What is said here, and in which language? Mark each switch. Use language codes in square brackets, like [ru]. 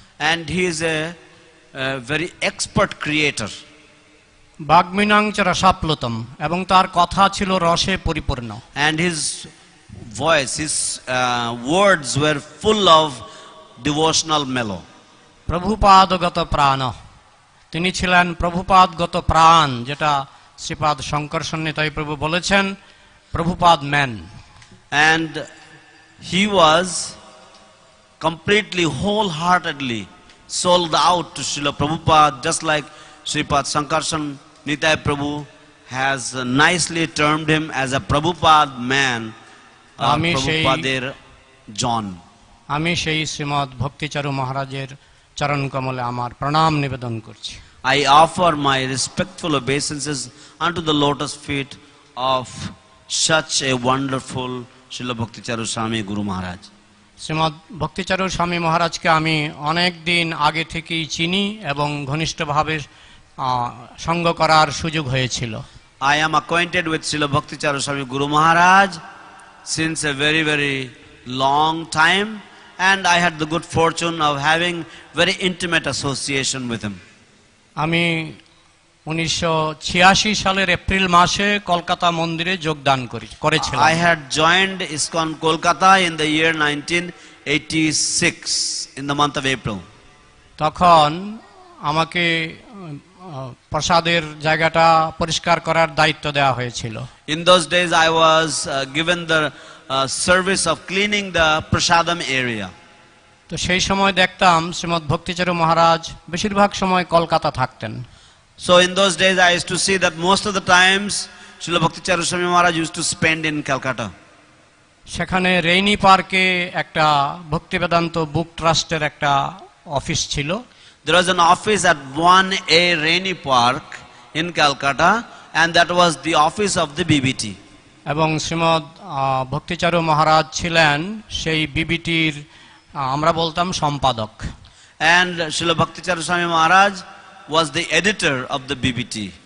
[en] And he is a very expert creator. [sa] বাগ্মিনাংচ রসাপ্লুতম, [bn] এবং তার কথা ছিল রসে পরিপূর্ণ। [en] And his voice, his words were full of devotional mellow. [bn] প্রভুপাদগত প্রাণ, তিনি ছিলেন প্রভুপাদগত প্রাণ, যেটা শ্রীপাদ শঙ্কর সন্নিতাই প্রভু বলেছেন Prabhupada man. [en] And he was completely, wholeheartedly sold out to Srila Prabhupada, just like Sripad Sankarshan Nitai Prabhu has nicely termed him as a Prabhupada man, Prabhupader John. [bn] আমি সেই শ্রীমৎ ভক্তিচারু মহারাজের চরণ কমলে আমার প্রণাম নিবেদন করছি। [en] I offer my respectful obeisances unto the lotus feet of such a wonderful Srila Bhakti Charu Swami Guru Maharaj. [bn] Srimat ভক্তিচারু স্বামী মহারাজকে আমি অনেক দিন আগে থেকেই চিনি এবং ঘনিষ্ঠভাবে সঙ্গ করার সুযোগ হয়েছিল। [en] I am acquainted with Srila Bhakti Charu Swami Guru Maharaj since a very, very long time, and I had the good fortune of having very intimate association with him. [bn] আমি 1986 সালের এপ্রিল মাসে কলকাতা মন্দিরে যোগদান করেছিলাম। [en] I had joined ISKCON Kolkata in the year 1986 in the month of April. [bn] তখন আমাকে প্রসাদের জায়গাটা পরিষ্কার করার দায়িত্ব দেওয়া হয়েছিল। [en] In those days I was given the service of cleaning the prasadam area. [bn] তো সেই সময় দেখতাম শ্রীমৎ ভক্তিচারু মহারাজ বেশিরভাগ সময় কলকাতা থাকতেন। [en] So in those days I used to see that most of the times Srila Bhakti Charu Swami Maharaj used to spend in Calcutta. [bn] সেখানে rainy পার্কে একটা ভক্তি বেদান্ত বুক ট্রাস্টের একটা অফিস ছিল। [en] There was an office at 1A Rainy Park in Calcutta, and that was the office of the BBT. [bn] এবং শ্রীমৎ ভক্তিচারু মহারাজ ছিলেন সেই বিবিটির আমরা বলতাম সম্পাদক। [en] And Srila Bhakti Charu Swami Maharaj was the editor of the BBT.